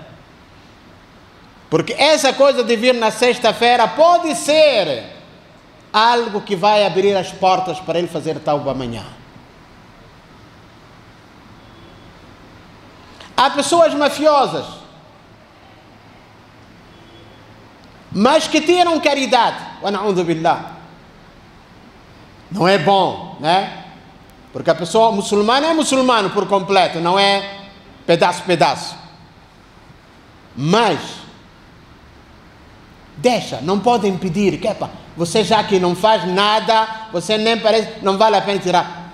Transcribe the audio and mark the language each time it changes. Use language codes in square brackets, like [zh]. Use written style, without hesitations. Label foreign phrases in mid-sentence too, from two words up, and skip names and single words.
[pt] Porque essa coisa de vir na sexta-feira pode ser algo que vai abrir as portas para ele fazer tauba amanhã. Há pessoas mafiosas, mas que tiram caridade. [ar] ونعوذ بالله. [pt] Não é bom, né? Porque a pessoa muçulmana é muçulmano por completo, não é pedaço. Mas deixa, não pode impedir. Você já que não faz nada, você nem parece, não vale a pena tirar.